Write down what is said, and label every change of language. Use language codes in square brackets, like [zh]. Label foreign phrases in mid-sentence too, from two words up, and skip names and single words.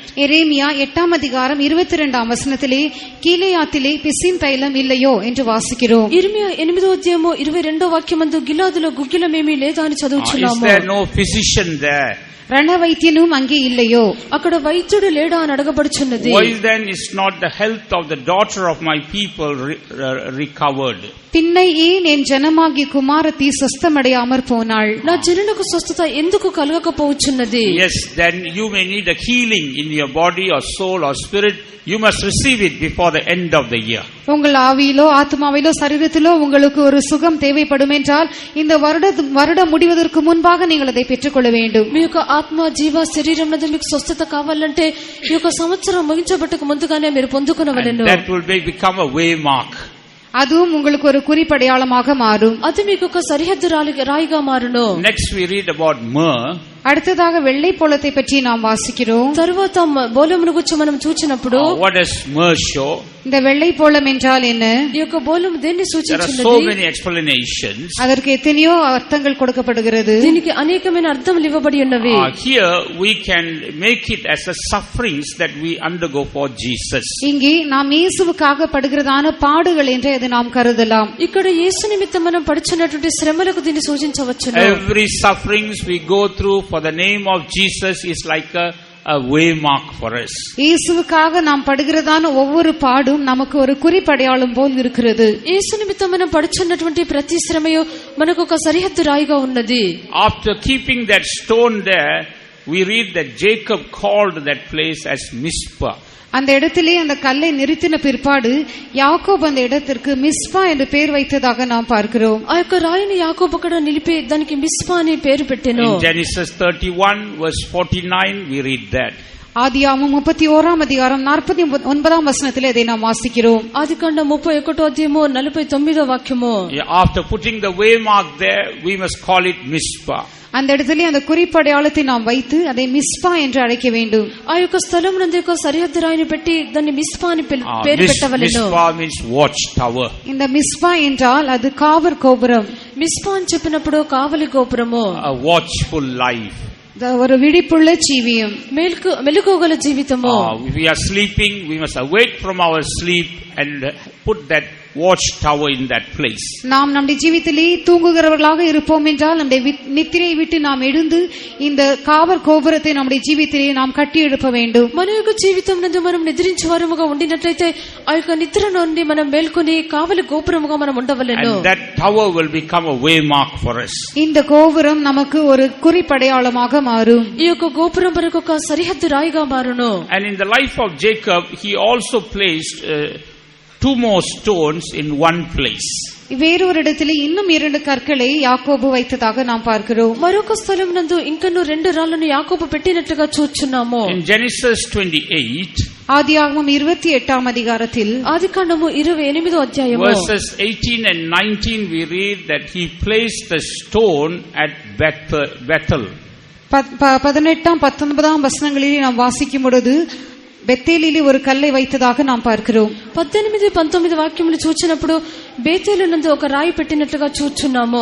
[ta] எரேமியா 8ஆம் அதிகாரம் 22ஆம் வசனத்திலே கீலேயாத்திலே பிசின் தைலம் இல்லையோ என்று வாசிக்கிறோம். [te] ఇర్మియా 8వ అధ్యాయము 22వ వాక్యమందు గిలాదులో గుగ్గిలం ఏమీ లేదా అని [en] Is [te] చదువుచున్నాము. [en] there no physician there? [ta] ரணவைத்தியனும் அங்கே இல்லையோ? [te] అక్కడ వైద్యుడు లేడా అని అడగబడుచున్నది. [en] Why then is not the health of the daughter of my people recovered? [ta] பின்னை ஏன் என் ஜனமாகிய குமாரத்தி சொஸ்தமடையாமற் போனாள்? [te] నా జనులకు స్వస్థత ఎందుకు కలగకపోవచ్చున్నది? [en] Yes, then you may need a healing in your body or soul or spirit. You must receive it before the end of the year. [ta] உங்கள் ஆவியிலோ ஆத்மாவிலோ சரீரத்திலோ உங்களுக்கு ஒரு சுகம் தேவைப்படும் என்றால் இந்த வருடம் முடிவதற்கு முன்பாக நீங்கள் அதை பெற்றுக்கொள்ள வேண்டும். [te] మీ యొక్క ఆత్మ జీవ శరీరం నందు మీకు స్వస్థత కావాలంటే ఈ యొక్క సంవత్సరం ముగించబట్టకు ముందుగానే మీరు పొందుకొనవలెను. [en] That will become a waymark. [ta] அதுவும் உங்களுக்கு ஒரு குறிப்படையாளமாக மாறும். [te] అది మీకు ఒక సరిహద్దు రాయిగా మారును. [en] Next we read about myrrh. [ta] அடுத்ததாக வெள்ளை போலத்தை பற்றி நாம் வாசிக்கிறோம். [te] తరువాత బోలమును గురించి మనం చూచినప్పుడు [en] What does myrrh show? [ta] இந்த வெள்ளை போலம் என்றால் என்ன? [te] ఈ యొక్క బోలము దేన్ని [en] There are so [te] సూచించున్నది? [en] many explanations. [ta] அதற்கு எத்தனையோ அர்த்தங்கள் கொடுக்கப்படுகிறது. [te] దీనికి అనేకమైన అర్థములు ఇవ్వబడి ఉన్నవి. [en] Here we can make it as a sufferings that we undergo for Jesus. [ta] இங்கே நாம் இயேசுவுக்காக படுகிறதான பாடுகள் என்று அதை நாம் கருதலாம். [te] ఇక్కడ యేసు నిమిత్తం మనం పడుచున్నటువంటి శ్రమలకు దీన్ని సూచించవచ్చును. [en] Every sufferings we go through for the name of Jesus is like a waymark for us. [ta] இயேசுவுக்காக நாம் படுகிறதான ஒவ்வொரு பாடும் நமக்கு ஒரு குறிப்படையாளம் போல் இருக்கிறது. [te] యేసు నిమిత్తం మనం పడుచున్నటువంటి ప్రతి శ్రమయు మనకు ఒక సరిహద్దు రాయిగా ఉన్నది. [en] After keeping that stone there, we read that Jacob called that place as Mizpah. [ta] அந்த இடத்திலே அந்த கல்லை நிறுத்தின பிற்பாடு யாக்கோபு அந்த இடத்திற்கு மிஸ்பா என்று பெயர் வைத்ததாக நாம் பார்க்கிறோம். [te] ఆ యొక్క రాయిని యాకోబు అక్కడ నిలిపి దానికి మిస్పా అని పేరు పెట్టెను. [en] In Genesis 31 verse 49 we read that. [ta] ஆதியாகமம் 31 அதிகாரம் 49 வசனத்திலே இதை நாம் வாசிக்கிறோம். [te] ఆదికాండం 31 అధ్యాయము 49వ వాక్యము. [en] After putting the waymark there, we must call it Mizpah. [ta] அந்த இடத்திலே அந்த குறிப்படையாளத்தை நாம் வைத்து அதை மிஸ்பா என்று அழைக்க வேண்டும். [te] ఆ యొక్క స్థలం నందు యొక్క సరిహద్దు రాయిని పెట్టి దాన్ని మిస్పా అని పేరు పెట్టవలెను. [en] Mizpah means watch tower. [ta] இந்த மிஸ்பா என்றால் அது காவல் கோபுரம். [te] మిస్పా అని చెప్పినప్పుడు కావలి గోపురము. [en] A watchful life. [ta] ஒரு விழிப்புள்ள ஜீவியம், [te] మెలకువగల జీవితము. [en] If we are sleeping, we must awake from our sleep and put that watch tower in that place. [ta] நாம் நம்முடைய ஜீவிதத்திலே தூங்குகிறவர்களாக இருப்போம் என்றால் நம்முடைய நித்திரை விட்டு நாம் எழுந்து இந்த காவல் கோபுரத்தை நம்முடைய ஜீவிதத்திலே நாம் கட்டி எழுப்ப வேண்டும். [te] మన యొక్క జీవితం నందు మనం నిద్రించే వారముగా ఉండినట్లయితే ఆ యొక్క నిద్ర నుండి మనం మేల్కొని కావలి గోపురముగా మనం ఉండవలెను. [en] And that tower will become a waymark for us. [ta] இந்த கோபுரம் நமக்கு ஒரு குறிப்படையாளமாக மாறும். [te] ఈ యొక్క గోపురం మనకు ఒక సరిహద్దు రాయిగా మారును. [en] And in the life of Jacob, he also placed 2 more stones in one place. [ta] வேறொரு இடத்திலே இன்னும் 2 கற்களை யாக்கோபு வைத்ததாக நாம் பார்க்கிறோம். [te] మరొక స్థలం నందు ఇంకను 2 రాళ్లను యాకోబు పెట్టినట్లుగా చూస్తున్నాము. [en] In Genesis 28, [ta] ஆதியாகமம் 28 அதிகாரத்தில் [te] ఆదికాండము 28వ అధ్యాయము [en] verses 18 and 19, we read that he placed the stone at Bethel. [ta] 18 19 வசனங்களில் நாம் வாசிக்கும் பொழுது பெத்தேலிலே ஒரு கல்லை வைத்ததாக நாம் பார்க்கிறோம். [te] 18 19 వాక్యములు చూచినప్పుడు బేతేలు నందు ఒక రాయి పెట్టినట్లుగా చూచున్నాము.